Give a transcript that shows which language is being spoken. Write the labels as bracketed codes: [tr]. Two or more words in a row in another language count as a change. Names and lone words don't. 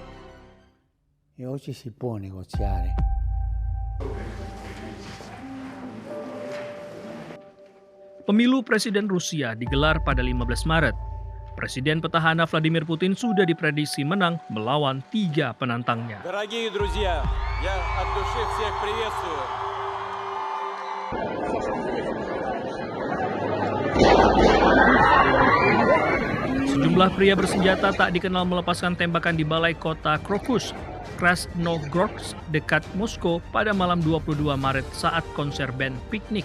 [id] Pemilu Presiden Rusia digelar pada 15 Maret. Presiden petahana Vladimir Putin sudah diprediksi menang melawan 3 penantangnya. [ru] Дорогие друзья, я от души всех приветствую. [id] Sejumlah pria bersenjata tak dikenal melepaskan tembakan di balai kota Krokus, Krasnogorsk dekat Moskow pada malam 22 Maret saat konser band Piknik.